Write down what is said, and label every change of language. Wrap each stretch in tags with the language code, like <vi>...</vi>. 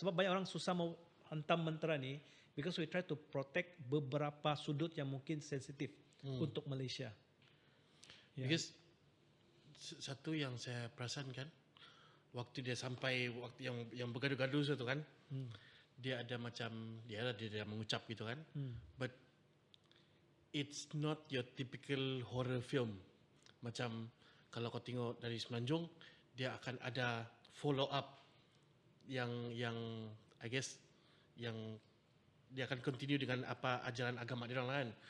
<ms>Sebab banyak orang susah mau hantam mentera ni.</ms> <en>Because we try to protect</en> <ms>beberapa sudut yang mungkin sensitif untuk Malaysia. Because satu yang saya perasan kan, waktu dia sampai, waktu yang bergaduh-gaduh tu kan, dia ada macam, dia mengucap gitu kan.</ms> <en>But it's not your typical horror film.</en> <ms>Macam kalau kau tengok dari Semenanjung, dia akan ada follow up yang</ms> <en>I guess</en> <ms>yang dia akan continue dengan apa ajaran agama dia orang lain.</ms>